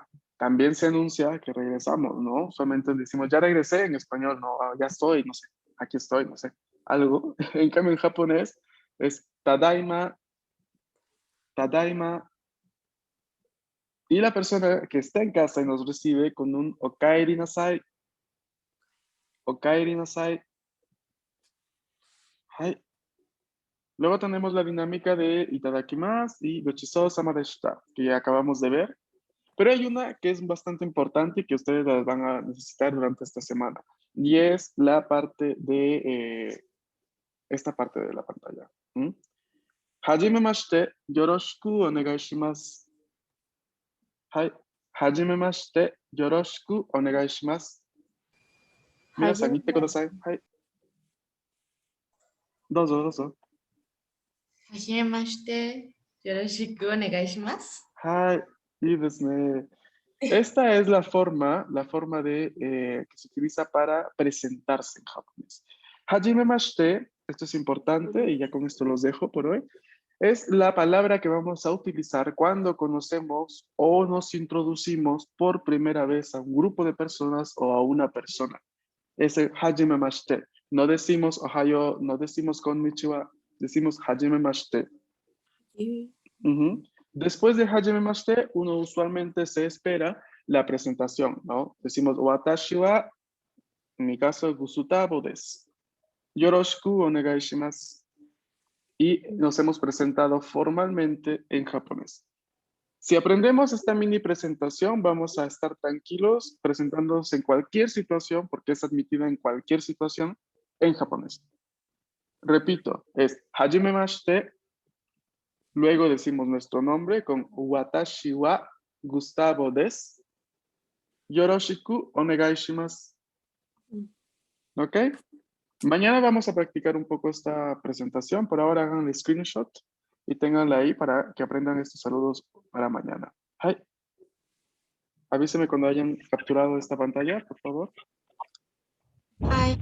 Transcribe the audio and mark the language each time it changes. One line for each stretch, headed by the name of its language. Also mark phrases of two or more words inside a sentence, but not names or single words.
Spanish: También se anuncia que regresamos, ¿no? Solamente decimos, ya regresé en español, no, ya estoy, no sé, aquí estoy, no sé, algo. En cambio, en japonés es
Japanese: ただいま、ただいま.
Spanish: Y la persona que está en casa y nos recibe con un
Japanese: おかえりなさい、おかえりなさい. Hai.
Spanish: Luego tenemos la dinámica de itadakimasu y
Japanese: ごちそうさまでした,
Spanish: que ya acabamos de ver. Pero hay una que es bastante importante y que ustedes las van a necesitar durante esta semana. Y es la parte de esta parte de la pantalla.
Japanese: はじめまして、よろしくお願いします. Hai. はじめまして、よろしくお願いします. 皆さん、言ってください. はい。どうぞ、どうぞ. はじめまして、よろしくお願いします. Hai.
Spanish: Y esta es la forma de que se utiliza para presentarse en japonés. Hajimemashite, esto es importante y ya con esto los dejo por hoy, es la palabra que vamos a utilizar cuando conocemos o nos introducimos por primera vez a un grupo de personas o a una persona. Es el hajimemashite. No decimos ohayo, no decimos konnichiwa, decimos hajimemashite. Después de hajimemashite, uno usualmente se espera la presentación, ¿no? Decimos
Japanese: 私は,
Spanish: en mi caso,
Japanese: グスタボです. よろしくお願いします.
Spanish: Y nos hemos presentado formalmente en japonés. Si aprendemos esta mini presentación, vamos a estar tranquilos presentándonos en cualquier situación, porque es admitida en cualquier situación en japonés. Repito, es hajimemashite. Luego decimos nuestro nombre con
Japanese: 私はグスタボです. よろしくお願いします.
Spanish: ¿Ok? Mañana vamos a practicar un poco esta presentación. Por ahora hagan el screenshot y tenganla ahí para que aprendan estos saludos para mañana.
Japanese: Hi.
Spanish: Avíseme cuando hayan capturado esta pantalla, por favor.
Japanese: Hi.